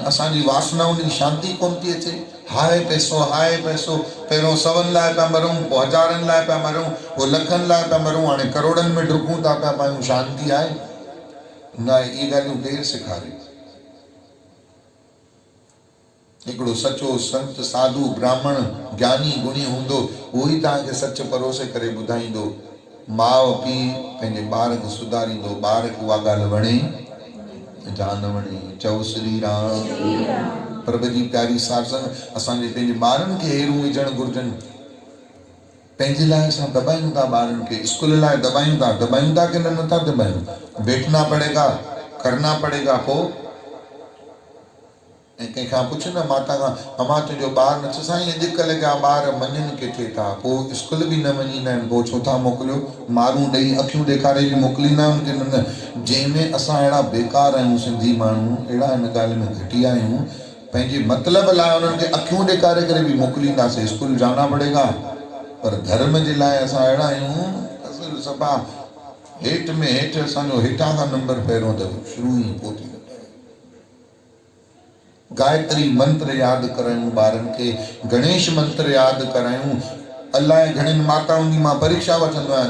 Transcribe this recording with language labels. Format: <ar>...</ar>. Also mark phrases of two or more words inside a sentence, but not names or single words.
<sd>असांजी वासनाउनि जी शांति कोन थी अचे। हाय पैसो, हाय पैसो, पहिरियों 100 लाइ पिया मरूं, पोइ 1000 लाइ पिया मरूं, पोइ लखनि लाइ पिया मरूं, हाणे करोड़नि में डुकूं था पिया पायूं। शांति आहे? न आहे। इहे ॻाल्हियूं केरु सेखारे? हिकिड़ो सचो संत, साधु, ब्राह्मण, ज्ञानी, गुणी हूंदो, उहो ई तव्हांखे सच परोसे करे ॿुधाईंदो। माउ पीउ पंहिंजे ॿार खे सुधारींदो। ॿार खे उहा ॻाल्हि वणे जा न वणे, चओ श्री राम। प्रभु जी प्यारी सार संग असांजे पंहिंजे ॿारनि खे अहिड़ियूं विझणु घुरिजनि। पंहिंजे लाइ असां दॿायूं था ॿारनि खे, स्कूल लाइ दॿायूं था की न नथा दॿायूं?</sd> <hi>बैठना पड़ेगा, करना पड़ेगा।</hi> <sd>पोइ ऐं कंहिंखां पुछ न माता खां, अमा तुंहिंजो ॿारु न? साईं अॼुकल्ह जा ॿार मञनि किथे था, पोइ स्कूल बि न मञींदा आहिनि, पोइ छो था मोकिलियो? मारूं ॾेई अखियूं ॾेखारे बि मोकिलींदा आहियूं की न? जंहिंमें असां अहिड़ा बेकार आहियूं सिंधी माण्हू, अहिड़ा हिन ॻाल्हि में घटिया आहियूं, पंहिंजे मतिलब लाइ उन्हनि खे अखियूं ॾेखारे करे बि मोकिलींदासीं,</sd> <hi>स्कूल जाना पड़ेगा।</hi> <sd>पर धर्म जे लाइ असां अहिड़ा आहियूं, असां सफ़ा हेठि में हेठि, असांजो हेठां खां नंबर पहिरियों अथव, शुरू ई पोइ थी। गायत्री मंत्र यादि करायूं ॿारनि खे, गणेश मंत्र यादि करायूं। अलाए घणिनि माताउनि जी मां परीक्षा वठंदो आहियां।</sd>